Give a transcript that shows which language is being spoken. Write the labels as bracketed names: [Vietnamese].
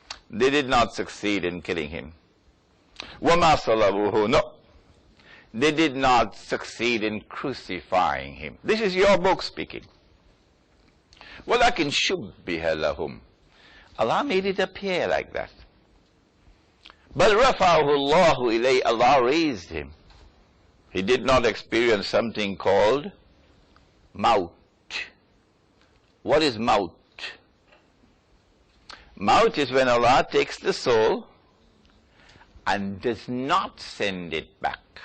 [English] They did not succeed in killing him. [Arabic] وَمَا صَلَبُوهُ. [English] No. They did not succeed in crucifying him. This is your book speaking. [Arabic] وَلَكِنْ شُبِّهَ لَهُمْ. [English] Allah made it appear like that. But [Arabic] رَفَعَهُ اللَّهُ إِلَيْهِ. [English] Allah raised him. He did not experience something called maut. What is maut? Maut is when Allah takes the soul and does not send it back.